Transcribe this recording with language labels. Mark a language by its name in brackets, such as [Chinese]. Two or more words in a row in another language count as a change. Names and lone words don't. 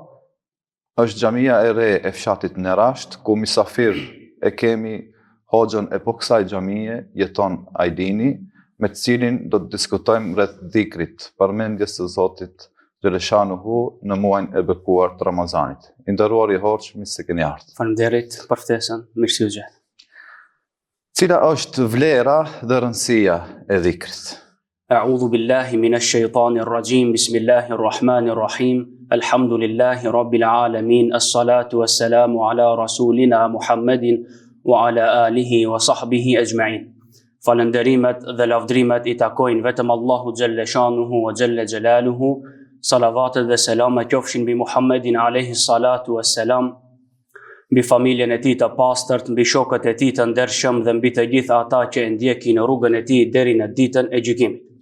[Albanian] Është xhamia e re e fshatit Nerasht, ku misafir e kemi hoxhën e po kësaj xhamie, jeton Ajdini, me të cilin do të diskutojmë rreth dhikrit, përmendjes së Zotit Xheleshanuhu në muajin e bekuar të Ramazanit. I nderuar i hoxh, mirë se keni ardhur. Faleminderit për ftesën, mirë se u gjej. Cila është vlera dhe rëndësia e dhikrit? [Arabic] أعوذ بالله من الشيطان الرجيم بسم الله الرحمن الرحيم الحمد لله رب العالمين الصلاة والسلام على رسولنا محمد وعلى آله وصحبه أجمعين. [Albanian] Falënderimet dhe lavdrimet i takojnë vetëm Allahu [Arabic] جل شأنه وجل جلاله. [Albanian] Salavatet dhe selama qofshin mbi Muhammedin [Arabic] عليه الصلاة والسلام, [Albanian] mbi familjen e tij të pastërt, mbi shokët e tij të ndershëm dhe mbi të gjithë ata që e ndjekin rrugën e tij deri në ditën e gjykimit.